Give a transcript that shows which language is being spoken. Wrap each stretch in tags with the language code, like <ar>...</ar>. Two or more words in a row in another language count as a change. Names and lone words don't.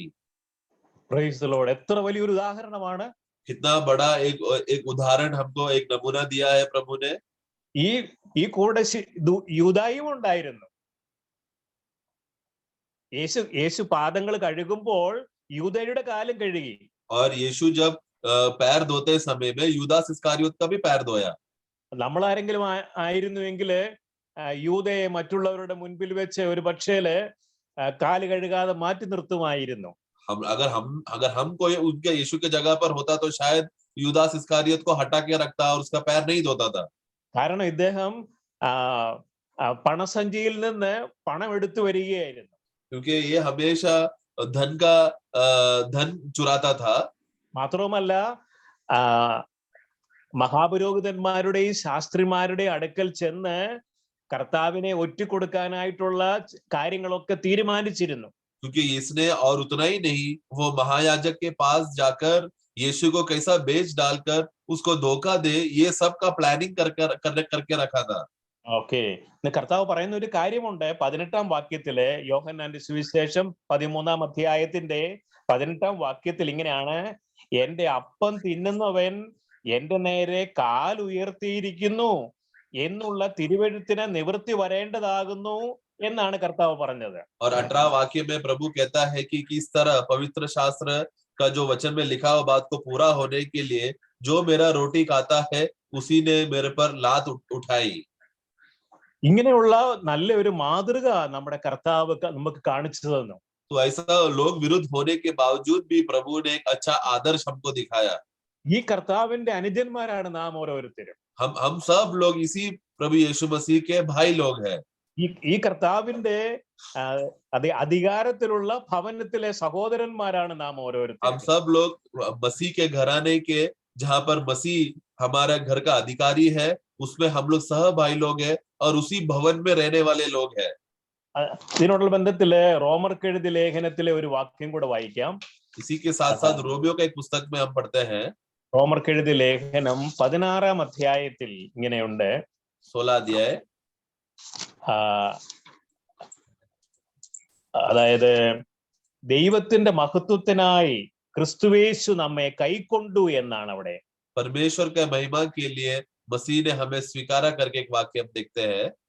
<en>Praise the Lord.</en> <ml>എത്ര വലിയൊരു ഉദാഹരണമാണ്!</ml> <hi>कितना बड़ा एक उदाहरण हमको एक नमूना दिया है प्रभु ने.</hi> <ml>ഈ കൂടെ യൂദായും ഉണ്ടായിരുന്നു. യേശു പാദങ്ങൾ കഴുകുമ്പോൾ യൂദയുടെ കാലും കഴുകി.</ml> <hi>और यीशु जब पैर धोते समय में यूदास इस्करियोत का भी पैर धोया.</hi> <ml>നമ്മൾ ആരെങ്കിലും ആയിരുന്നുവെങ്കിൽ യൂദയെ മറ്റുള്ളവരുടെ മുൻപിൽ വെച്ച് ഒരു പക്ഷേല് കാല് കഴുകാതെ മാറ്റി നിർത്തുമായിരുന്നു.</ml> <hi>अगर हम कोई उनके यीशु के जगह पर होता तो शायद यूदास इस्करियोत को हटा के रखता और उसका पैर नहीं धोता था.</hi> <ml>കാരണം ഇദ്ദേഹം പണസഞ്ചിയിൽ നിന്ന് പണം എടുത്തു വരികയായിരുന്നു.</ml> <hi>क्योंकि ये हमेशा धन चुराता था.</hi> <ml>മാത്രവുമല്ല, മഹാപുരോഹിതന്മാരുടെയും ശാസ്ത്രിമാരുടെയും അടുക്കൽ ചെന്ന് കർത്താവിനെ ഒറ്റിക്കൊടുക്കാനായിട്ടുള്ള കാര്യങ്ങളൊക്കെ തീരുമാനിച്ചിരുന്നു.</ml> <hi>क्योंकि इसने और उतना ही नहीं, वो महायाजक के पास जाकर यीशु को कैसा बेच डालकर उसको धोखा दे, ये सब का प्लानिंग करके रखा था.</hi> <ml>ഓക്കെ, കർത്താവ് പറയുന്ന ഒരു കാര്യമുണ്ട് 18-ാം വാക്യത്തില്, യോഹന്നാന്റെ സുവിശേഷം 13-ാം അധ്യായത്തിന്റെ 18-ാം വാക്യത്തിൽ ഇങ്ങനെയാണ്, എന്റെ അപ്പം തിന്നുന്നവൻ എന്റെ നേരെ കാൽ ഉയർത്തിയിരിക്കുന്നു എന്നുള്ള തിരുവെഴുത്തിന് നിവൃത്തി വരേണ്ടതാകുന്നു എന്നാണ് കർത്താവ് പറഞ്ഞത്.</ml> <hi>और 18 वाक्य में प्रभु कहता है कि किस तरह पवित्र शास्त्र का जो वचन में लिखा हुआ बात को पूरा होने के लिए जो मेरा रोटी खाता है उसी ने मेरे पर लात उठाई.</hi> <ml>ഇങ്ങനെയുള്ള നല്ല ഒരു മാതൃക നമ്മുടെ കർത്താവ് നമുക്ക് കാണിച്ചു തന്നു.</ml> <hi>तो ऐसा लोग विरुद्ध होने के बावजूद भी प्रभु ने एक अच्छा आदर्श हमको दिखाया.</hi> <ml>ഈ കർത്താവിന്റെ അനുജന്മാരാണ് നാം ഓരോരുത്തരും.</ml> <hi>हम सब लोग इसी प्रभु यीशु मसीह के भाई लोग हैं.</hi> <ml>ഈ കർത്താവിന്റെ അധികാരത്തിലുള്ള ഭവനത്തിലെ സഹോദരന്മാരാണ് നാം ഓരോരുത്തരും.</ml> <hi>हम सब लोग मसीह के घराने के, जहाँ पर मसीह हमारा घर का अधिकारी है, उसमें हम लोग सह भाई लोग हैं और उसी भवन में रहने वाले लोग हैं.</hi> <ml>ഇതിനോടുള്ള ബന്ധത്തില് റോമർക്കെഴുതിയ ലേഖനത്തിലെ ഒരു വാക്യം കൂടെ വായിക്കാം.</ml> <hi>इसी के साथ साथ रोमियो का एक पुस्तक में हम पढ़ते हैं.</hi> <ml>റോമർക്കെഴുതിയ ലേഖനം 16-ാം അധ്യായത്തിൽ ഇങ്ങനെയുണ്ട്.</ml> <hi>16 अध्याय,</hi> <ml>അതായത് ദൈവത്തിന്റെ മഹത്വത്തിനായി ക്രിസ്തുയേശു നമ്മെ കൈക്കൊണ്ടു എന്നാണ് അവിടെ.</ml> <hi>परमेश्वर के महिमा के लिए मसीह ने हमें स्वीकारा करके एक वाक्य हम देखते हैं.</hi>